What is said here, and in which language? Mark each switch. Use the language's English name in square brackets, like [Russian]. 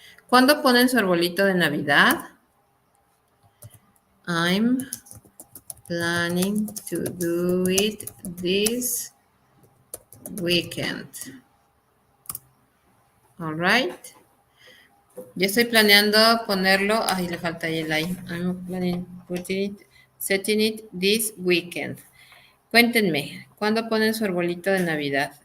[Spanish] ¿Cuándo ponen su arbolito de Navidad? [English] I'm planning to do it this weekend. All right. [Spanish] Yo estoy planeando ponerlo. Ay, le falta ahí el I. [English] I'm planning setting it this weekend. [Spanish] Cuéntenme, ¿cuándo ponen su arbolito de Navidad?